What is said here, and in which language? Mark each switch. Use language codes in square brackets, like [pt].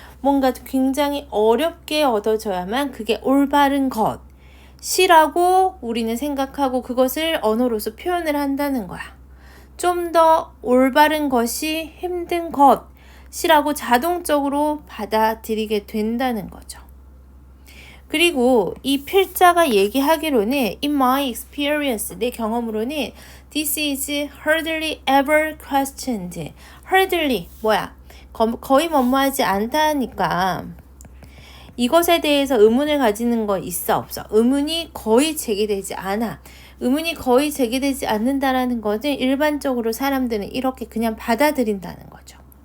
[ko] 뭔가 굉장히 어렵게 얻어져야만 그게 올바른 것이라고 우리는 생각하고 그것을 언어로서 표현을 한다는 거야. 좀 더 올바른 것이 힘든 것이라고 자동적으로 받아들이게 된다는 거죠. 그리고 이 필자가 얘기하기로는 [en] in my experience, [ko] 내 경험으로는 [en] this is hardly ever questioned. [ko] hardly 뭐야? 거의 뭐뭐하지 않다니까 이것에 대해서 의문을 가지는 거 있어 없어? 의문이 거의 제기되지 않아. 의문이 거의 제기되지 않는다라는 것은 일반적으로 사람들은 이렇게 그냥 받아들인다는 거죠.